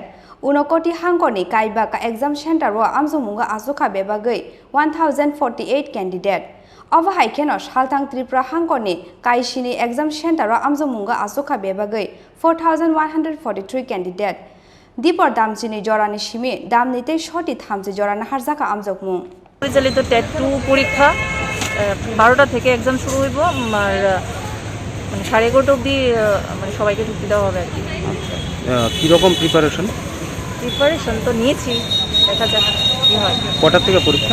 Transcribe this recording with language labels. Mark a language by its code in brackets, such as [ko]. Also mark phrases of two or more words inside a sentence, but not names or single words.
[trp] Unokoti Hankoni Kaibaka [en] exam center [trp] Amjomunga Asuka Bebagai 1,048 candidate. Over Haikeno Shaltang Tripura Hankoni Chini [en] exam center [trp] Amjomunga Asuka Bebagai 4,143 candidate. Deeper Damsini Jorani Shimi, Damnite Shoti Thamsi Jorana Naharjakha Amjokmung. [bn] পরিচালিত টেট 2 পরীক্ষা 12টা থেকে एग्जाम শুরু হইব আর মানে 11:30 অবধি মানে সবাইকে ঢুকতে দেওয়া হবে আর কি। কি রকম প্রিপারেশন তো নিয়েছি, দেখা যাক কি হয়। কটা থেকে পরীক্ষা?